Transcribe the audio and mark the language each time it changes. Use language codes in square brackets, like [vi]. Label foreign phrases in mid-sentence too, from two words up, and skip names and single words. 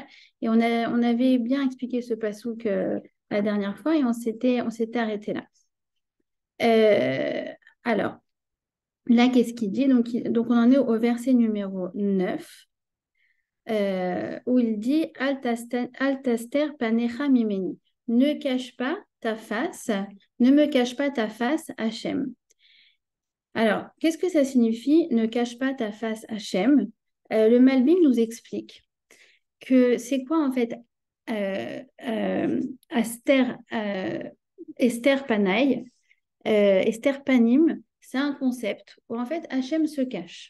[fr] Et on avait bien expliqué ce passouk la dernière fois et on s'était arrêté là. Alors, là, qu'est-ce qu'il dit? Donc, on en est au verset numéro 9. Où il dit [he] אל תסתר פניך ממני. [fr] Ne cache pas ta face, ne me cache pas ta face, Hachem. Alors, qu'est-ce que ça signifie ne cache pas ta face, Hachem? Le Malbim nous explique que c'est quoi en fait Aster, [he] הסתר פניי, הסתר פנים, [fr] c'est un concept où en fait Hachem se cache.